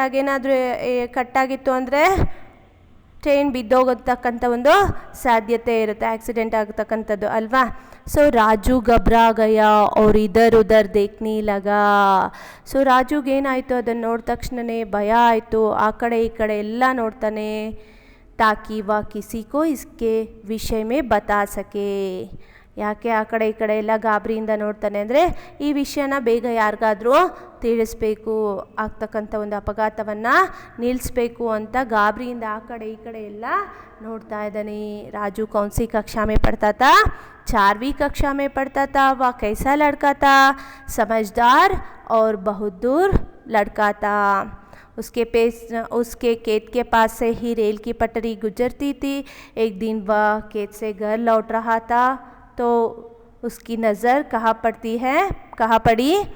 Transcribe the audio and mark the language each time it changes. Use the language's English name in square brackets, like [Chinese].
[Kannada] ಹಾಗೇನಾದರೂ ಕಟ್ಟಾಗಿತ್ತು ಅಂದರೆ ಟ್ರೈನ್ ಬಿದ್ದೋಗತಕ್ಕಂಥ ಒಂದು ಸಾಧ್ಯತೆ ಇರುತ್ತೆ, ಆಕ್ಸಿಡೆಂಟ್ ಆಗತಕ್ಕಂಥದ್ದು ಅಲ್ವಾ? [Hindi] ಸೊ ರಾಜು घबरा गया और इधर उधर देखने लगा। [Kannada] ಸೊ ರಾಜುಗೆ ಏನಾಯಿತು? ಅದನ್ನು ನೋಡಿದ ತಕ್ಷಣವೇ ಭಯ ಆಯಿತು, ಆ ಕಡೆ ಈ ಕಡೆ ಎಲ್ಲ ನೋಡ್ತಾನೆ। [Hindi] ताकि वह किसी को इसके विषय में बता सके। [Kannada] ಯಾಕೆ ಆ ಕಡೆ ಈ ಕಡೆ ಎಲ್ಲ ಗಾಬರಿಯಿಂದ ನೋಡ್ತಾನೆ ಅಂದರೆ ಈ ವಿಷಯನ ಬೇಗ ಯಾರಿಗಾದರೂ ತಿಳಿಸ್ಬೇಕು, ಆಗ್ತಕ್ಕಂಥ ಒಂದು ಅಪಘಾತವನ್ನು ನಿಲ್ಲಿಸ್ಬೇಕು ಅಂತ ಗಾಬರಿಯಿಂದ ಆ ಕಡೆ ಈ ಕಡೆ ಎಲ್ಲ ನೋಡ್ತಾ ಇದ್ದಾನೆ। [Hindi] राजू कौन सी कक्षा में पढ़ता था? 4वीं कक्षा में पढ़ता था। वह कैसा लड़का था? समझदार और बहादुर लड़का था। उसके खेत के पास से ही रेल की पटरी गुजरती थी। एक दिन वह खेत से घर लौट रहा था तो उसकी नज़र कहाँ पड़ती है? कहाँ पड़ी?